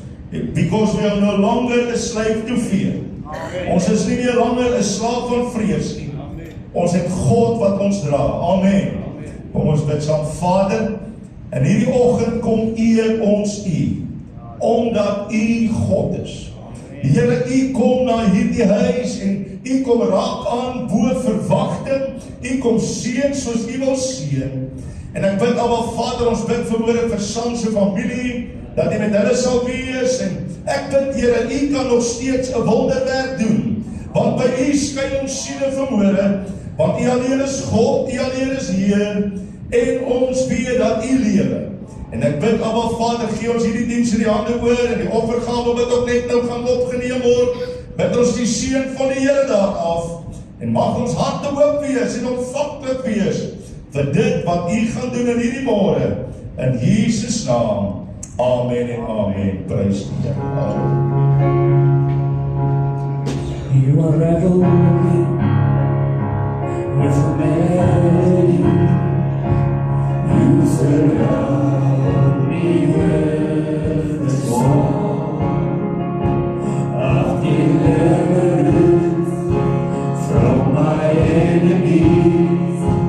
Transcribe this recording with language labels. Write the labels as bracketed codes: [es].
[en] Because we are no longer a slave to fear. Amen. [af] Ons is nie meer langer 'n slaaf van vrees nie. Amen. Ons het God wat ons dra. Amen. Kom ons bid saam. Vader, in hierdie oggend kom eer ons U, omdat U God is. Here, U kom na hierdie huis en U kom raak aan bo verwagting. U kom seën soos U wil seën. En ek bid almal Vader, ons bid vanmôre vir San se familie, dat U met hulle sal wees en ek bid Here, U kan nog steeds 'n wonderwerk doen, want by U skyn ons siele vanmôre. Want U alleen is God, U alleen is Heer, en ons weet dat U lewe. En ek bid, Abba Vader, gee ons hierdie diens in die hande oor, en die offergawe wat ook net nou gaan opgeneem word, bid ons die seën van die Here daar af, en mag ons harte oop wees, en ontvanklik wees, vir dit wat U gaan doen in hierdie môre, in Jesus naam, amen en amen, prys die Here. [en] You are revelry with a melody, you surround me with the song of deliverance from my enemies.